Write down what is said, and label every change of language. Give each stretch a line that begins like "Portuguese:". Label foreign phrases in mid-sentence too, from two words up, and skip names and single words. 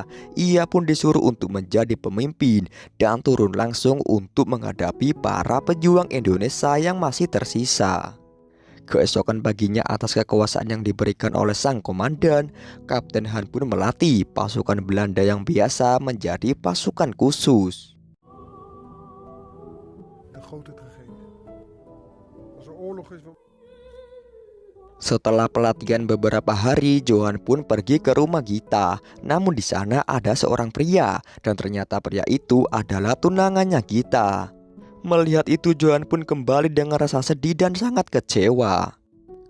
Indonesian: Ia pun disuruh untuk menjadi pemimpin dan turun langsung untuk menghadapi para pejuang Indonesia yang masih tersisa. Keesokan paginya atas kekuasaan yang diberikan oleh sang komandan, Kapten Han pun melatih pasukan Belanda yang biasa menjadi pasukan khusus.
Dutch: De grote tragedie. Als er oorlog is.
Indonesian: Setelah pelatihan beberapa hari, Johan pun pergi ke rumah Gita. Namun di sana ada seorang pria dan ternyata pria itu adalah tunangannya Gita. Melihat itu Johan pun kembali dengan rasa sedih dan sangat kecewa.